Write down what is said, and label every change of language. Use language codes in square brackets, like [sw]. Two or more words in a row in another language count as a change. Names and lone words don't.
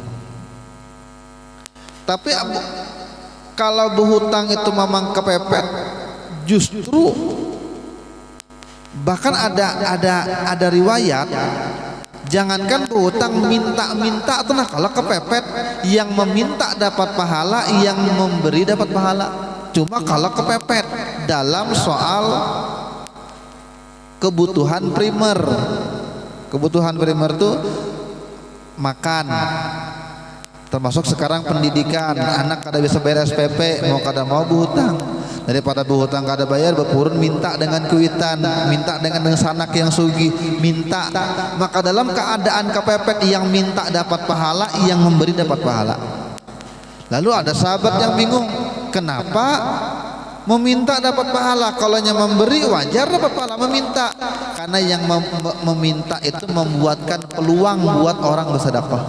[id] Tapi kalau berhutang itu memang kepepet, justru bahkan ada riwayat, jangankan berhutang minta-minta atau nah, kalau kepepet yang meminta dapat pahala, yang memberi dapat pahala. Cuma kalau kepepet dalam soal kebutuhan primer tuh makan, termasuk sekarang pendidikan. Anak [bjn] kada bisa [id] bayar SPP, mau berhutang. Daripada berhutang kada bayar, berpurun minta dengan kuitan, minta dengan sanak yang sugih, minta. Maka dalam keadaan kepepet, yang minta dapat pahala, yang memberi dapat pahala. Lalu ada sahabat yang bingung, kenapa meminta dapat pahala? Kalau yang memberi wajar dapat pahala, meminta. Karena yang meminta itu membuatkan peluang buat orang bersedekah.